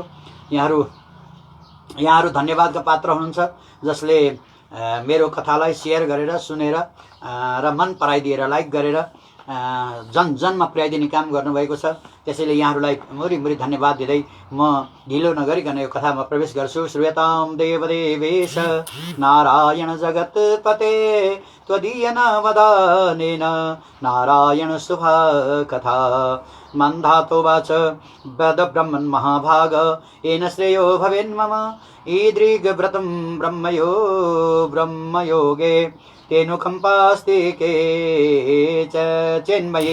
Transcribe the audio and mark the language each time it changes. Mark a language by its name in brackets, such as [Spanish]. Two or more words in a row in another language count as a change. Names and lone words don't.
[Nepali] यहाँहरू धन्यवादका पात्र हुनुहुन्छ जसले मेरो कथालाई शेयर गरेर सुनेर र मन पराइदिएर लाइक गरेर जनमा पुर्याइदिने काम गर्नुभएको छ। त्यसैले यहाँहरूलाई मुरी धन्यवाद दिँदै म ढिलो नगरिकन यो कथामा प्रवेश गर्छु। [Sanskrit] श्रूयतां देवदेवेश नारायण जगत्पते त्वदीय नामदानेन नारायण शुभा कथा मन्धातो वाच वेद ब्रह्मन् महाभाग येन श्रेयो भवेन्मम ईदृग्व्रतं ब्रह्मयोगे तेनुकम्पास्ति के चेन्मयि।